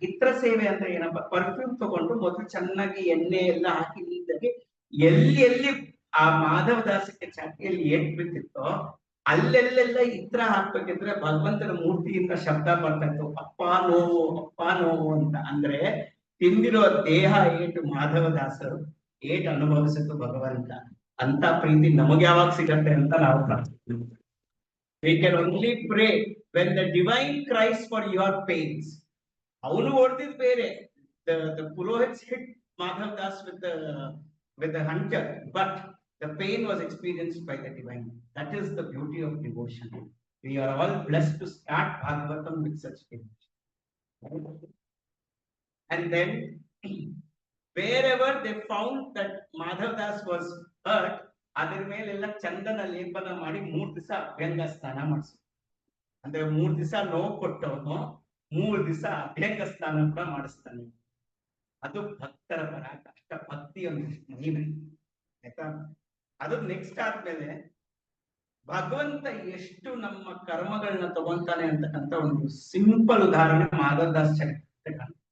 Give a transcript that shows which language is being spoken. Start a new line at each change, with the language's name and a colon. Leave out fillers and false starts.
Kannada: ಇತ್ರ ಸೇವೆ ಅಂದ್ರೆ ಏನಪ್ಪ? ಪರ್ಫ್ಯೂಮ್ ತಗೊಂಡು ಮೊದಲು ಚೆನ್ನಾಗಿ ಎಣ್ಣೆ ಎಲ್ಲ ಹಾಕಿ ನೀಟಾಗಿ ಎಲ್ಲಿ ಆ ಮಾಧವ ದಾಸಕ್ಕೆ ಛಾತಿಯಲ್ಲಿ ಏಟ್ ಬಿದ್ದಿತ್ತೋ ಅಲ್ಲೆಲ್ಲೆಲ್ಲ ಇತ್ರ ಹಾಕ್ಬೇಕಿದ್ರೆ ಭಗವಂತನ ಮೂರ್ತಿಯಿಂದ ಶಬ್ದ ಬರ್ತಾ ಇತ್ತು, ಅಪ್ಪ ನೋವು, ಅಪ್ಪ ನೋವು ಅಂತ. ಅಂದ್ರೆ ತಿಂದಿರೋ ದೇಹ ಏಟು ಮಾಧವ ದಾಸರು ಏಟ್ ಅನುಭವಿಸಿತ್ತು ಭಗವಂತ. ಅಂತ ಪ್ರೀತಿ ನಮಗೆ ಯಾವಾಗ ಸಿಗತ್ತೆ ಅಂತ ನಾವು ಪ್ರಾರ್ಥನೆ.
English: We can only pray when the divine cries for your pains.
Kannada: ಅವನು ಹೊಡೆದಿದ್ ಬೇರೆ,
English: the Purohits hit Madhav Das with the hunter, but the pain was experienced by the divine. That is the beauty of devotion. We are all blessed to start Bhagavatam with such devotion. And then wherever they found that Madhav Das was hurt,
Kannada: ಅದ್ರ ಮೇಲೆಲ್ಲ ಚಂದನ ಲೇಪನ ಮಾಡಿ 3 ದಿವಸ ಅಭ್ಯಂಗ ಸ್ನಾನ ಮಾಡಿಸ್ತಾರೆ. ಅಂದ್ರೆ 3 ದಿವಸ ನೋವು ಕೊಟ್ಟವನು 3 ದಿವಸ ಅಭ್ಯಂಗ ಸ್ನಾನ ಕೂಡ ಮಾಡಿಸ್ತಾನೆ. ಅದು ಭಕ್ತರ ಪರ ಕಷ್ಟ ಭಕ್ತಿಯೊಂದು ಮಹಿಮೆ. ಆಯ್ತಾ? ಅದು ನೆಕ್ಸ್ಟ್ ಆದ್ಮೇಲೆ ಭಗವಂತ ಎಷ್ಟು ನಮ್ಮ ಕರ್ಮಗಳನ್ನ ತಗೊಂತಾನೆ ಅಂತಕ್ಕಂಥ ಒಂದು ಸಿಂಪಲ್ ಉದಾಹರಣೆ ಮಾಧವ್ ದಾಸ್ ಚರಿತ್ರೆ.